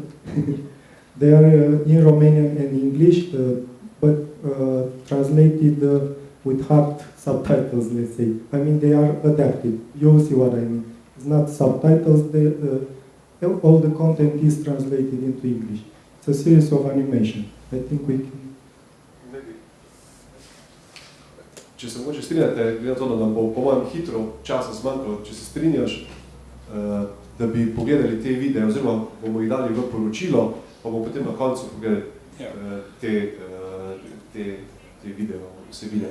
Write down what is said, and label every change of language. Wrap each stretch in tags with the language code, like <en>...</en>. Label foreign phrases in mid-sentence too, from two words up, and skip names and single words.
<en>They are in Romanian and English, but translated with hard subtitles, let's say. I mean, they are adapted. You'll see what I mean. It's not subtitles. All the content is translated into English. It's a series of animation. I think we can...</en> <sl>Če se mogoče strinjate, glede to, da nam bo po mojem hitro časa zmanjkalo, če se strinjaš, da bi pogledali te videe, oziroma bomo jih dali v poročilo, pa bomo potem na koncu pogledali te video vsebine.</sl>